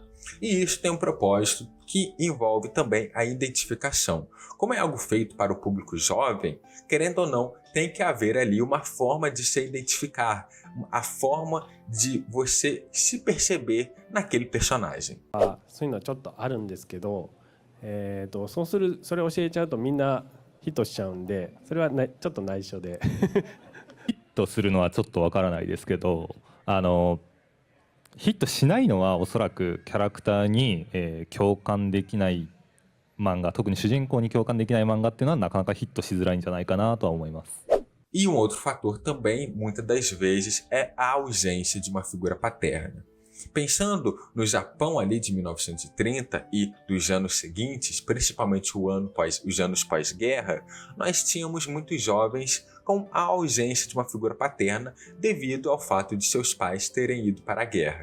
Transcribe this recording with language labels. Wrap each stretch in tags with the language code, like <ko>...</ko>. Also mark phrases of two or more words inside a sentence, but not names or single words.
<pt>E isso tem um propósito que envolve também a identificação. Como é algo feito para o público jovem, querendo ou não, tem que haver ali uma forma de se identificar, a forma de você se perceber naquele personagem.</pt> <ja>そういうのはちょっとあるんですけど、それを教えちゃうとみんなヒットしちゃうんで、それはちょっと内緒でヒットするのはちょっとわからないですけど、ヒットしないのはおそらくキャラクターに、共感できない漫画、特に主人公に共感できない漫画っていうのはなかなかヒットしづらいんじゃないかなとは思います。</ja> <pt>E um outro fator também, muitas das vezes, é a ausência de uma figura paterna. Pensando no Japão ali de 1930 e dos anos seguintes, principalmente os anos pós-guerra, nós tínhamos muitos jovens com a ausência de uma figura paterna devido ao fato de seus pais terem ido para a guerra.</pt>